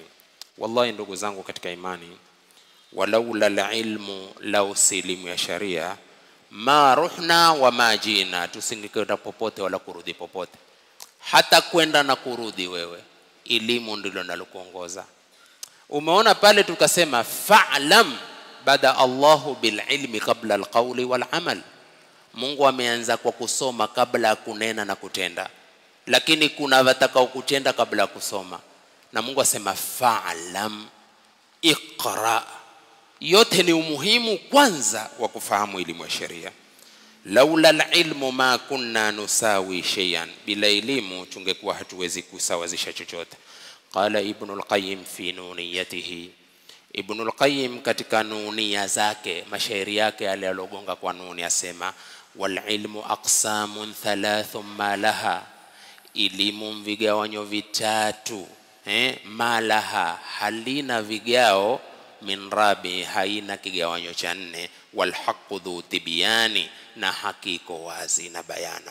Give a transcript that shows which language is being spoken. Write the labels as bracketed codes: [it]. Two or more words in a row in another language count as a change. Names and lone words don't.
[sw] Wallahi ndugu zangu katika imani, [ar] ولولا العلم, [sw] lau si elimu ya sharia, [ar] ما رحنا وما جئنا, [sw] tusingekwenda popote wala kurudi popote. Hata kwenda na kurudi wewe, elimu ndilo linalokuongoza. Umeona pale tukasema [ar] فاعلم بدأ الله بالعلم قبل القول والعمل. [sw] Mungu ameanza kwa kusoma kabla ya kunena na kutenda, lakini kuna watakao kutenda kabla ya kusoma. Na Mungu asema [ar] فاعلم، اقرأ. [sw] Yote ni umuhimu kwanza wa kufahamu elimu ya sheria. [ar] لولا العلم ما كنا نساوي شيئا, [sw] bila elimu tungekuwa hatuwezi kusawazisha chochote. [ar] قال ابن القيم في نونيته, [sw] Ibn al-Qayyim katika nunia zake, mashairi yake aliyogonga kwa nuni, asema [ar] والعلم أقسام ثلاث ما لها, [sw] elimu vigawanyo vitatu, malaha halina vigao, [ar] من رابع [sw] haina kigawanyo cha nne, [ar] والحق ذو تبيان, [sw] na hakiko wazi na bayana.